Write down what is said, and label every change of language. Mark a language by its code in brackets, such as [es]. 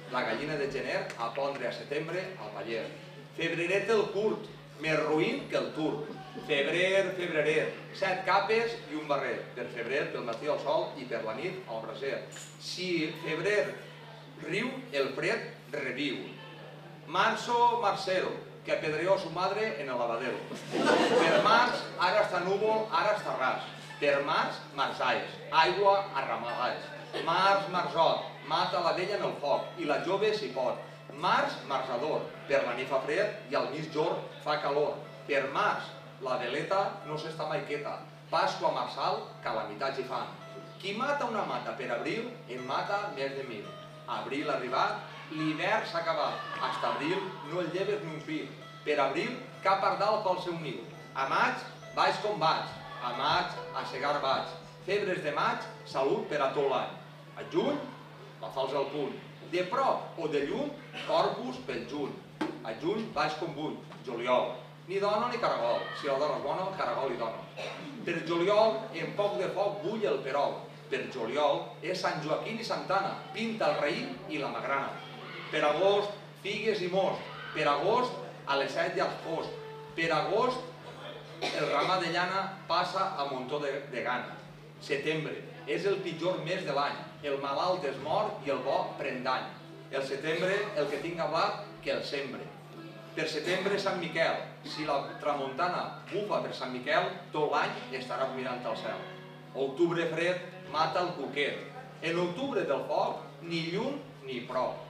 [ca] La gallina de gener a pondre a setembre al paller. Febreret el curt, més ruïn que el turc. Febrer, febrerer, 7 capes i un barret. Per febrer, pel matí al sol i per la nit al braser. Si febrer riu, el fred reviu. [es] Marzo, marcero, que apedreó su madre en el lavadero. [ca] Per març, ara està núvol, ara està ras. Per març, marçaes, aigua a ramalades. Març, marzot, mata la vella en el foc i la jove s'hi pot. Març, marzador, per la nit fa fred i al mitjorn fa calor. Per març, la veleta no s'està mai quieta. Pasqua marçal, calamitats hi fan. Qui mata una mata per abril, en mata més de 1000. Abril arribat, l'hivern s'ha acabat. Hasta abril no el lleves ni un fil. Per abril, cap pardal pel seu niu. A maig, baix com vaig. A maig, a segar vaig. Febres de maig, salut per a tot l'any. A juny, la fals al punt. De prop o de lluny, corpus pel juny. A juny, baix com vull. Juliol. Ni dona ni caragol. Si la dona és bona, caragol i dona. Per juliol, en poc de foc bull el perol. Per juliol és Sant Joaquim i Santa Anna, pinta el raïm i la magrana. Per agost, figues i most. Per agost, a les 7 i als post. Per agost, el ramat de llana passa a muntó de gana. Setembre, és el pitjor mes de l'any. El malalt es mor i el bo pren dany. El setembre, el que tinga blat, que el sembre. Per setembre, Sant Miquel. Si la tramuntana bufa per Sant Miquel, tot l'any estarà mirant al cel. Octubre fred, mata el cuquet. En octubre del foc, ni llum ni prou.